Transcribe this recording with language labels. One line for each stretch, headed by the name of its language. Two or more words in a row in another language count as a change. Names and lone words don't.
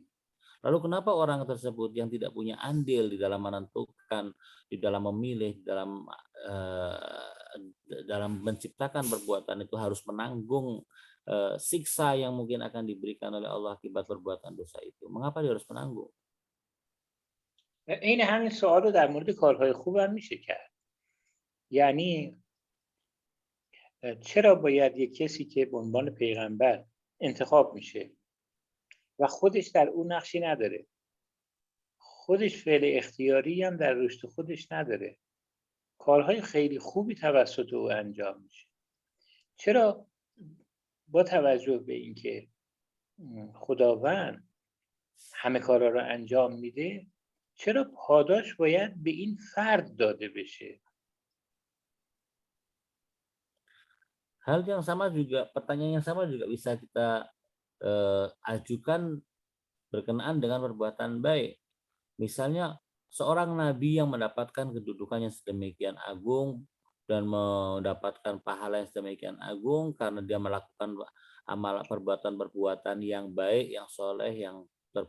Indonesian: Lalu kenapa orang tersebut yang tidak punya andil di dalam menentukan, di dalam memilih, dalam menciptakan perbuatan itu harus menanggung siksa yang mungkin akan diberikan oleh Allah akibat perbuatan dosa itu? Mengapa dia harus menanggung?
Persian: این همین سوال رو در مورد کارهای خوبم میشه کرد. یعنی چرا باید یک کسی که به عنوان پیغمبر انتخاب میشه و خودش در اون نقشی نداره، خودش فعل اختیاری هم در رشد خودش نداره، کارهای خیلی خوبی توسط او انجام میشه، چرا با توجه به اینکه خداوند همه کارا رو انجام میده، چرا پاداش باید به این فرد داده بشه؟
Indonesian: Pertanyaan yang sama juga bisa kita ajukan berkenaan dengan perbuatan baik. Misalnya seorang nabi yang mendapatkan kedudukan yang sedemikian agung dan mendapatkan pahala yang sedemikian agung karena dia melakukan perbuatan yang baik, yang soleh, yang terpuji.